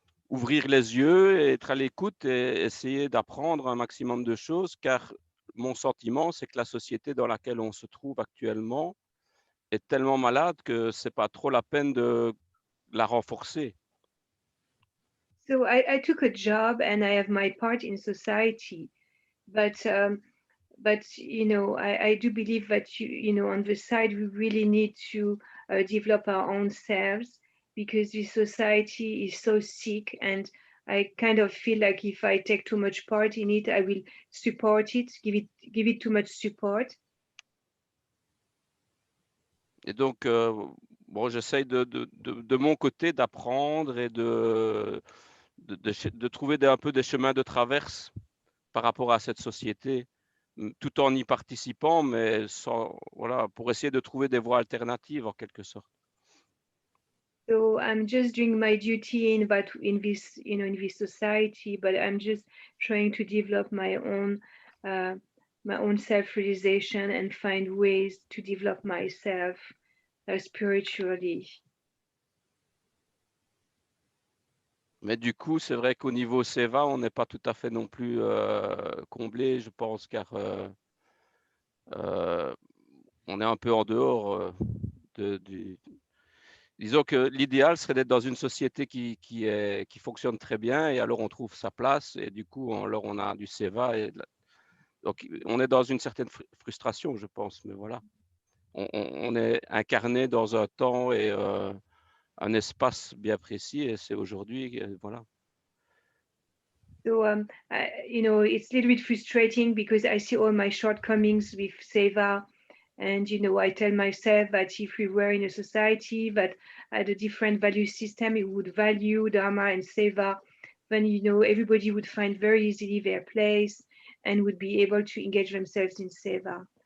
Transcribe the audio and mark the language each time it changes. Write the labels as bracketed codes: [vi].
[fr] ouvrir les yeux, et être à l'écoute et essayer d'apprendre un maximum de choses, car mon sentiment, c'est que la société dans laquelle on se trouve actuellement est tellement malade que c'est pas trop la peine de la renforcer. [en] So I took a job and I have my part in society, but you know, I do believe that you know, on the side we really need to develop our own selves, because the society is so sick, and I kind of feel like if I take too much part in it, I will support it, give it too much support. [fr] Et donc, bon, j'essaye de mon côté d'apprendre et de trouver un peu des chemins de traverse par rapport à cette société, tout en y participant, mais voilà, pour essayer de trouver des voies alternatives en quelque sorte. [en] So I'm just doing my duty in this, you know, in this society, but I'm just trying to develop my own self-realization and find ways to develop myself spiritually. [fr] Mais du coup, c'est vrai qu'au niveau Seva, on n'est pas tout à fait non plus comblé, je pense, car on est un peu en dehors disons que l'idéal serait d'être dans une société qui fonctionne très bien, et alors on trouve sa place, et du coup, alors on a du Seva. Donc, on est dans une certaine frustration, je pense, mais voilà. On est incarné dans un temps et un espace bien précis, et c'est aujourd'hui, voilà. [en] So, you know, it's a little bit frustrating because I see all my shortcomings with Seva. And, you know, I tell myself that if we were in a society that had a different value system, it would value Dharma and Seva, then, you know, everybody would find very easily their place and would be able to engage themselves in Seva.